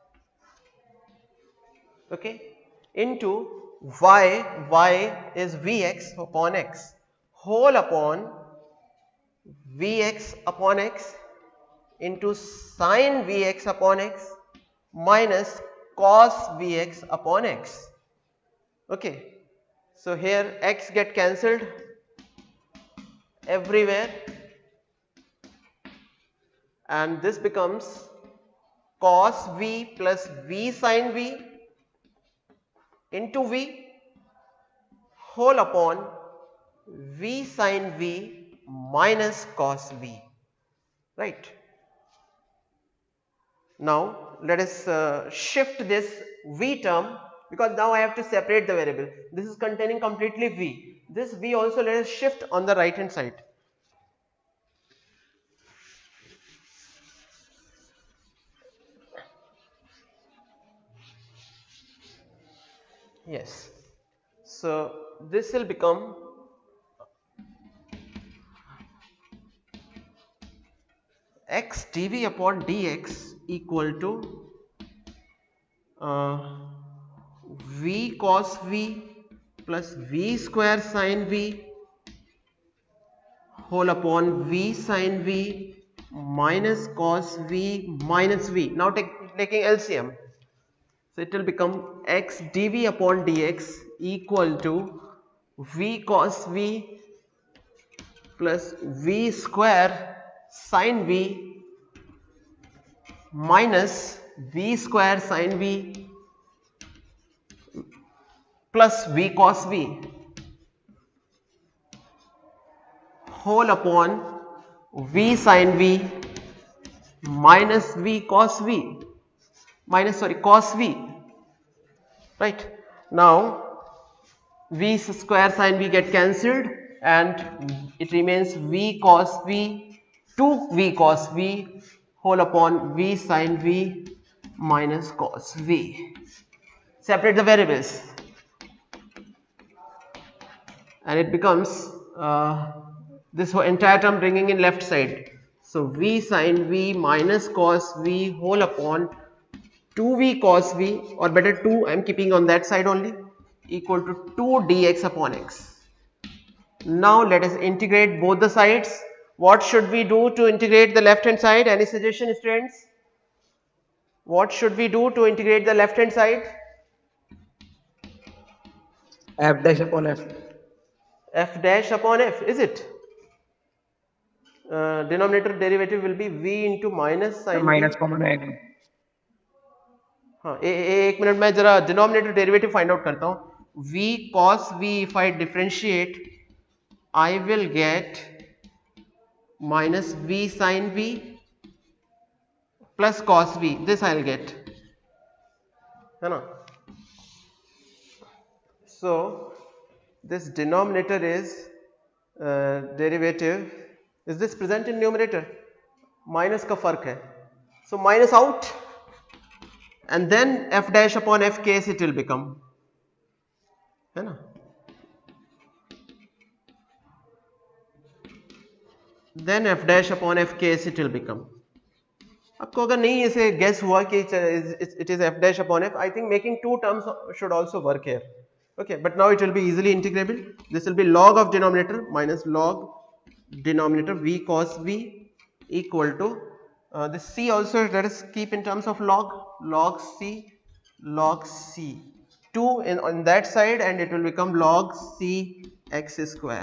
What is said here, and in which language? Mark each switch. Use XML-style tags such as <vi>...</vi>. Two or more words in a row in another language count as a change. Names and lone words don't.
<en>okay, into y is vx upon x whole upon vx upon x into sin vx upon x minus cos vx upon x. Okay, so here x get cancelled everywhere and this becomes cos v plus v sin v into v whole upon v sin v minus cos v, right. Now let us shift this v term, because now I have to separate the variable. This is containing completely v. This v also let us shift on the right hand side. Yes. So this will become x dv upon dx equal to v cos v plus v square sin v whole upon v sin v minus cos v minus v. Now taking LCM. So it will become x dv upon dx equal to v cos v plus v square sin v minus v square sin v plus v cos v whole upon v sin v minus v cos v cos v, right. Now v square sin v get cancelled and it remains v cos v 2v cos v whole upon v sin v minus cos v. Separate the variables and it becomes this whole entire term bringing in left side. So v sin v minus cos v whole upon 2v cos v, or better 2 I am keeping on that side only, equal to 2 dx upon x. Now let us integrate both the sides. What should we do to integrate the left hand side? Any suggestion, students? What should we do to integrate the left hand side? f dash upon f. F dash upon f, is it? denominator derivative will be v into minus sin v.</en> <hi>माइनस कॉमन आएगा. हाँ एक मिनट में जरा</hi> <en>denominator derivative find out</en> <hi>करता हूँ.</hi> <en>v cos v if I differentiate I will get minus v sin v plus cos v. This I'll get,</en> <hi>है ना.</hi> <en>So this denominator is derivative. Is this present in numerator?</en> <hi>Minus का फर्क है.</hi> <en>So minus out, and then f dash upon f case it will become,</en> <hi>है ना.</hi> <en>Then f dash upon f case it will become.</en> <hi>आपको अगर नहीं ऐसे guess हुआ कि</hi> <en>it is f dash upon f, I think making two terms should also work here. Okay, but now it will be easily integrable. This will be log of denominator minus log denominator v cos v equal to this c also let us keep in terms of log c 2 on that side, and it will become log c x square.</en>